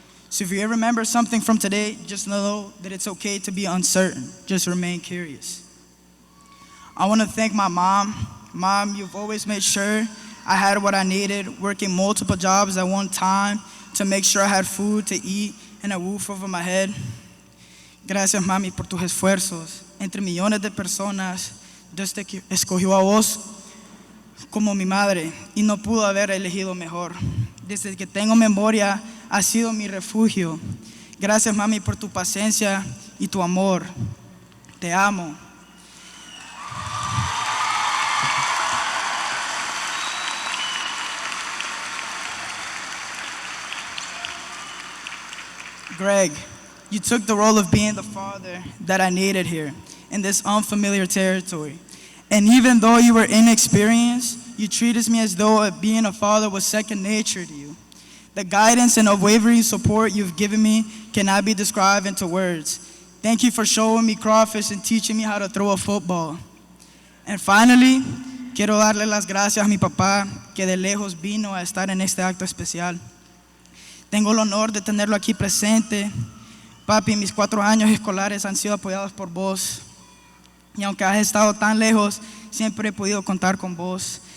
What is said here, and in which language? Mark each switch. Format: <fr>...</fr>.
<en>So if you ever remember something from today, just know that it's okay to be uncertain. Just remain curious. I want to thank my mom. Mom, you've always made sure I had what I needed, working multiple jobs at one time to make sure I had food to eat and a roof over my head.</en> <es>Gracias, mami, por tus esfuerzos. Entre millones de personas, Dios te escogió a vos como mi madre y no pudo haber elegido mejor. Desde que tengo memoria, has sido mi refugio. Gracias, mami, por tu paciencia y tu amor. Te amo.</es> <en>Greg, you took the role of being the father that I needed here in this unfamiliar territory. And even though you were inexperienced, you treated me as though being a father was second nature to you. The guidance and unwavering support you've given me cannot be described into words. Thank you for showing me crawfish and teaching me how to throw a football. And finally,</en> <es>quiero darle las gracias a mi papá, que de lejos vino a estar en este acto especial. Tengo el honor de tenerlo aquí presente. Papi, mis 4 años escolares han sido apoyados por vos. Y aunque has estado tan lejos, siempre he podido contar con vos.</es>